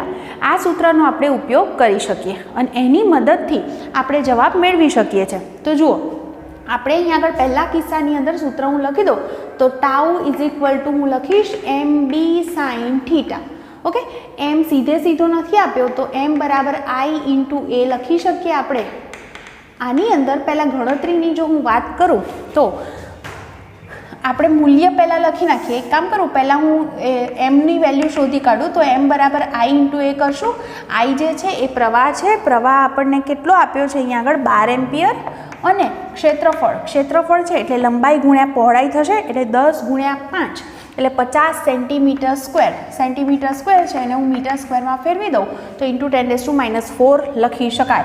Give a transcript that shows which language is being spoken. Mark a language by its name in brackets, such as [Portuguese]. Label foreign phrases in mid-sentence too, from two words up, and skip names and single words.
[Gujarati] આ સૂત્રનો આપણે ઉપયોગ કરી શકીએ અને એની મદદથી આપણે જવાબ મેળવી શકીએ છીએ. તો જુઓ, આપણે અહીંયા આગળ પહેલા કિસ્સાની અંદર સૂત્ર હું લખી દઉં તો ટાઉ = હું લખીશ mb sin θ. ઓકે, m સીધો નથી આપ્યો તો m = I × a લખી શકીએ આપણે. આની અંદર પહેલાં ગણતરીની જો હું વાત કરું તો આપણે મૂલ્ય પહેલાં લખી નાખીએ. એક કામ કરું, પહેલાં હું એમની વેલ્યુ શોધી કાઢું તો m = I × a કરશું. I જે છે એ પ્રવાહ છે. પ્રવાહ આપણને કેટલો આપ્યો છે અહીંયા આગળ 12 એમ્પિયર. અને ક્ષેત્રફળ છે એટલે લંબાઈ ગુણ્યા પહોળાઈ થશે એટલે 10 × 5 એટલે 50 [English] centimeter square [Gujarati] છે એને હું મીટર સ્ક્વેરમાં ફેરવી દઉં તો × 10⁻⁴ લખી શકાય.